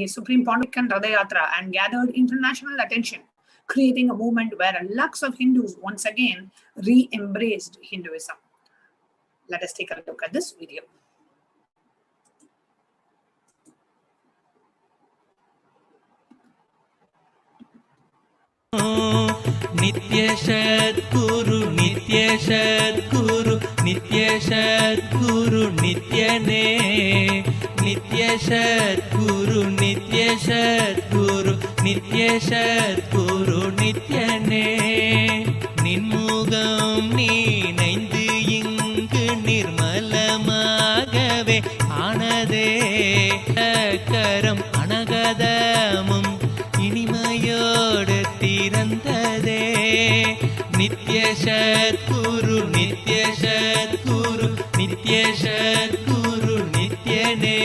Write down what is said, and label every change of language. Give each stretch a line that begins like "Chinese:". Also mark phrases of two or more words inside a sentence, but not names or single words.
English: Supreme Pontiff and Radha Yatra and gathered international attention, creating a movement where lakhs of Hindus once again re-embraced Hinduism. Let us take a look at this video.
Tamil: நித்ய சத்குரு, நித்ய சத்குரு, நித்ய சத்குரு, நித்யனே. நித்ய சத்குரு, நித்ய சத்குரு, நித்ய சத்குரு, நித்யனே. Ninmugam நீனைந்து இங்கு நிர்மலமாகவே ஆனதே கரம் அனகதமும் இனிமையோடு திறந்ததே. நித்ய சத்குரு, நித்ய சத்குரு, நித்ய சத்குரு, நித்யனே.